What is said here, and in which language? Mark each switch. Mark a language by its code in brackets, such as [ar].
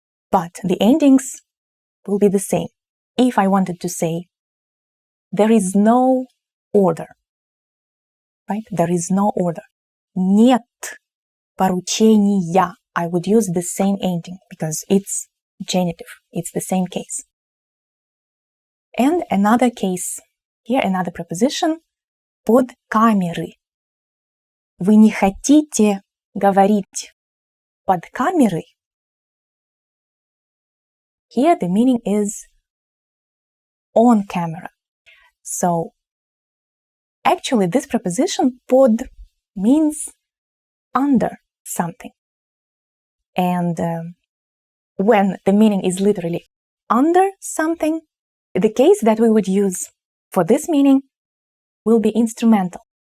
[en] But the endings will be the same. If I wanted to say, there is no order, right? There is no order. [ru] Нет поручения [en] I would use the same ending because it's genitive. It's the same case. And another case, here another preposition, [ru] под камеры. Вы не хотите говорить под камерой? [en] Here the meaning is on camera. So actually this preposition pod means under something. And when the meaning is literally under something, the case that we would use for this meaning will be instrumental.